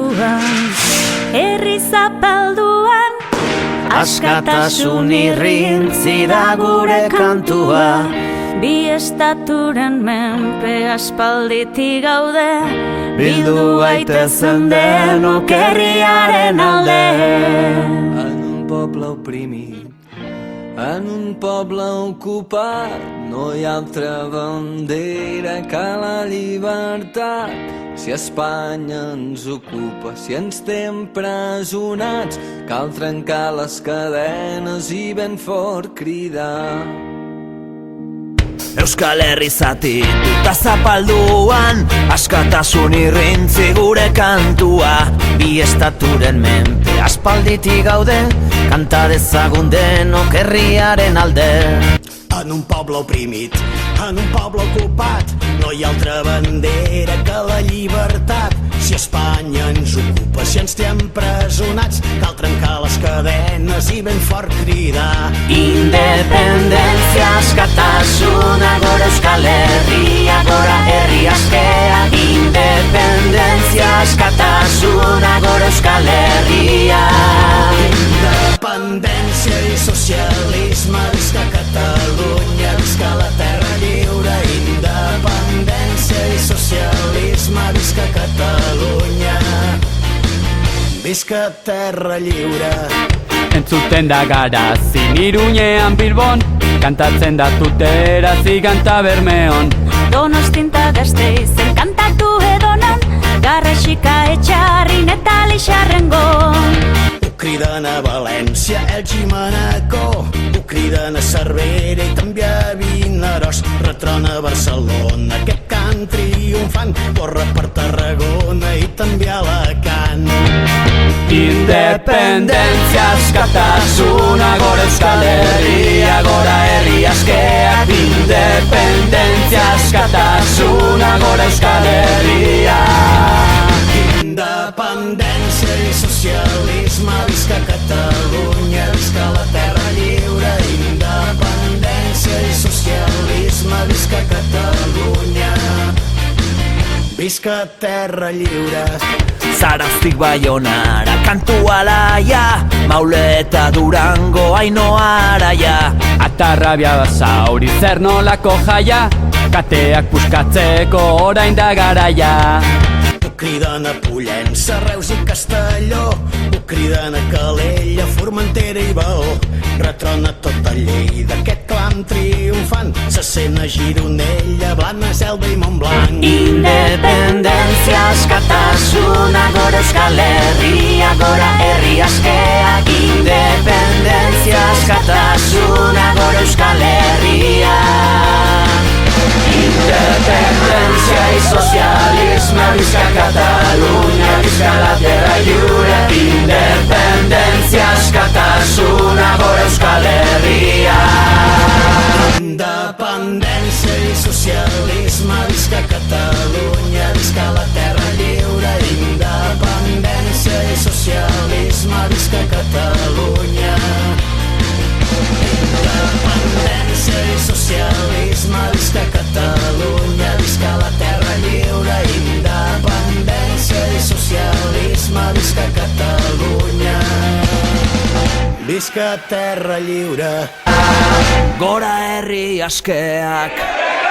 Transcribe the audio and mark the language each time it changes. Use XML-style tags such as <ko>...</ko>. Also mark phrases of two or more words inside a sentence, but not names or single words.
<eu>herri zapalduan, askatasun irrintzi da gure kantua. bi estaturen menpe aspalditik gaude, Bildu gaitezen denok herriaren alde.</eu> <ca>En un poble oprimit, en un poble ocupat, no hi ha altra bandera que la llibertat. Si Espanya ens ocupa, si ens té empresonats, cal trencar les cadenes i ben fort cridar.</ca> <eu>Euskal Herri zatituta zapalduan, askatasun irrintzi gure kantua. Bi estaturen menpe aspalditik gaude, kanta dezagun denok herriaren alde.</eu> <ca>En un poble oprimit, en un poble ocupat, no hi ha altra bandera que la llibertat. Si Espanya ens ocupa, si ens té empresonats, cal trencar les cadenes i ben fort cridar.</ca> <eu>Independentzia, askatasuna, gora Euskal Herria, gora herri askea. Independentzia, askatasuna, gora Euskal Herria.</eu> <ca>Independència i socialisme, visca Catalunya, visca la terra lliure. Independència i socialisme, visca Catalunya, visca terra lliure.</ca> <eu>Entzuten da Garazin Iruñean Bilbon, kantatzen da Tuterazi kanta Bermeon. Donostinta Gasteizen kantatu edonon, Garrasika Etxarrin eta Lixarrengon.</eu> <ca>Ho criden a València, Elx i Manacor, ho criden a Cervera i també a Vinaròs. Retrona a Barcelona, aquest cant triomfant, corre per Tarragona i també a Alacant.</ca> <eu>Independentzia, askatasuna, gora Euskal Herria, gora herri askeak. Independentzia, askatasuna, gora Euskal Herria.</eu> <ca>Independència i socialisme, visca Catalunya, visca la terra lliure. Independència i socialisme, visca Catalunya, visca terra lliure.</ca> <eu>Zaraztik Baionara, kantu alaia, Maule eta Durango, Ainoa Araia. Atarrabia Basauri zer nolako jaia, kateak puskatzeko orain da garaia.</eu> <ca>Ho criden a Pollença, Reus i Castelló, ho criden a Calella, Formentera i Baó. Retrona tota Lleida, aquest clam triomfant, se sent a Gironella, Blanes, Elda i Montblanc.</ca> <eu>Independentzia, askatasuna, gora Euskal Herria, gora herri askeak. Independentzia, askatasuna, gora Euskal Herria.</eu> <ca>Independencia y socialisme, visca Catalunya, visca la terra lliure.</ca> <eu>Independencia, askatasuna, gora Euskal Herria.</eu> <ca>Independència i socialisme, visca Catalunya, visca la terra lliure. Independència i socialisme, visca Catalunya. Independència i socialisme, visca Catalunya, visca la terra lliure. Independència i socialisme, visca Catalunya, visca terra lliure.</ca> <eu>Gora herri askeak.</eu>